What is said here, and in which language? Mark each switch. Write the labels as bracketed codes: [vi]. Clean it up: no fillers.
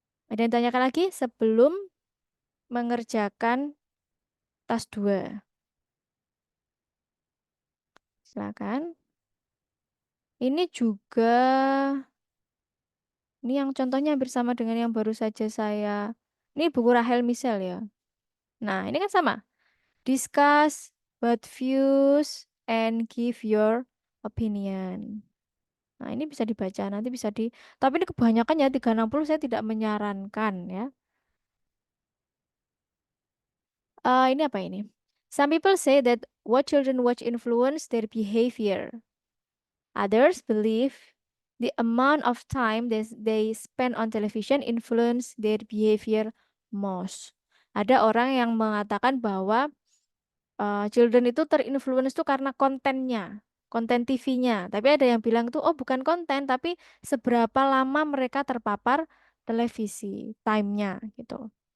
[id] Ada yang tanyakan lagi sebelum mengerjakan tas 2? Silakan. Ini juga, ini yang contohnya bersama dengan yang baru saja ini buku Rahel Misel ya. Nah, ini kan sama. [en] Discuss what views and give your opinion. [id] Nah, ini bisa dibaca, nanti bisa tapi ini kebanyakan ya 360 saya tidak menyarankan ya. Ini apa ini? [en] Some people say that what children watch influence their behavior. Others believe the amount of time they spend on television influence their behavior most. [id] Ada orang yang mengatakan bahwa children itu terinfluence tuh karena kontennya, konten TV-nya. Tapi ada yang bilang tuh, oh bukan konten, tapi seberapa lama mereka terpapar televisi, time-nya gitu.